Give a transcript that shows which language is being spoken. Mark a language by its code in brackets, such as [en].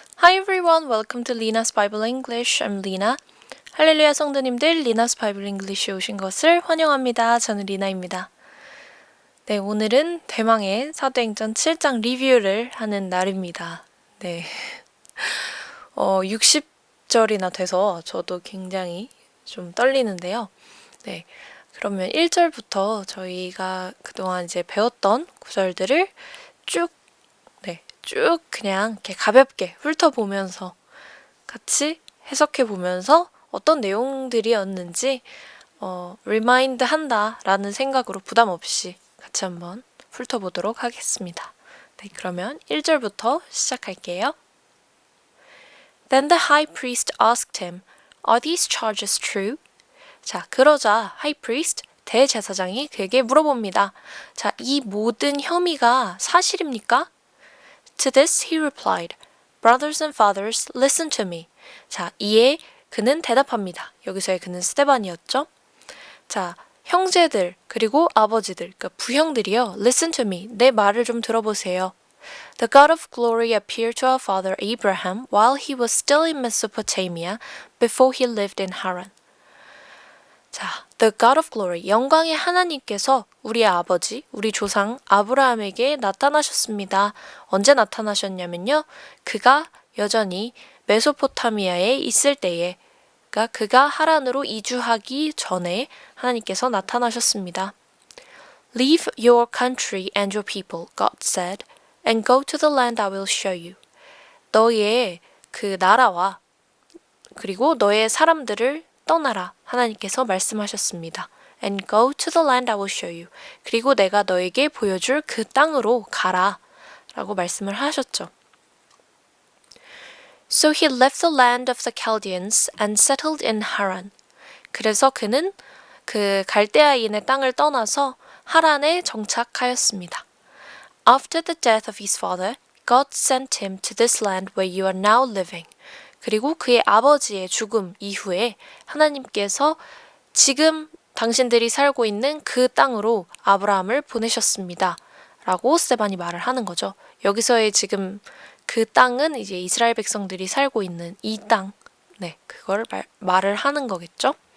[en] everyone, welcome to Lina's Bible English. I'm Lina. [ko] 할렐루야 성도님들, Lina's Bible English에 오신 것을 환영합니다. 저는 리나입니다. 네, 오늘은 대망의 사도행전 7장 리뷰를 하는 날입니다. 네, 60절이나 돼서 저도 굉장히 좀 떨리는데요. 네, 그러면 1절부터 저희가 그동안 이제 배웠던 구절들을 쭉 그냥 이렇게 가볍게 훑어보면서 같이 해석해보면서 어떤 내용들이었는지 리마인드 한다라는 생각으로 부담 없이 같이 한번 훑어보도록 하겠습니다. 네, 그러면 1절부터 시작할게요. [en] Then the high priest asked him, Are these charges true? [ko] 자, 그러자 high priest, 대제사장이 그에게 물어봅니다. 자, 이 모든 혐의가 사실입니까? [en] To this he replied, Brothers and fathers, listen to me. [ko] 자, 이에 그는 대답합니다. 여기서의 그는 스데반이었죠. 자, 형제들 그리고 아버지들, 그러니까 부형들이요. [en] Listen to me. [ko] 내 말을 좀 들어보세요. [en] The God of glory appeared to our father Abraham while he was still in Mesopotamia before he lived in Haran. [ko] 자, [en] The God of Glory, [ko] 영광의 하나님께서 우리의 아버지, 우리 조상 아브라함에게 나타나셨습니다. 언제 나타나셨냐면요. 그가 여전히 메소포타미아에 있을 때에, 그러니까 그가 하란으로 이주하기 전에 하나님께서 나타나셨습니다. [en] Leave your country and your people, God said, and go to the land I will show you. [ko] 너의 그 나라와 그리고 너의 사람들을 떠나라. 하나님께서 말씀하셨습니다. [en] And go to the land I will show you. [ko] 그리고 내가 너에게 보여줄 그 땅으로 가라. 라고 말씀을 하셨죠. [en] So he left the land of the Chaldeans and settled in Haran. [ko] 그래서 그는 그 갈대아인의 땅을 떠나서 하란에 정착하였습니다. [en] After the death of his father, God sent him to this land where you are now living. [ko] 그리고 그의 아버지의 죽음 이후에 하나님께서 지금 당신들이 살고 있는 그 땅으로 아브라함을 보내셨습니다. 라고 스데반이 말을 하는 거죠. 여기서의 지금 그 땅은 이제 이스라엘 백성들이 살고 있는 이 땅, 네, 그걸 말을 하는 거겠죠.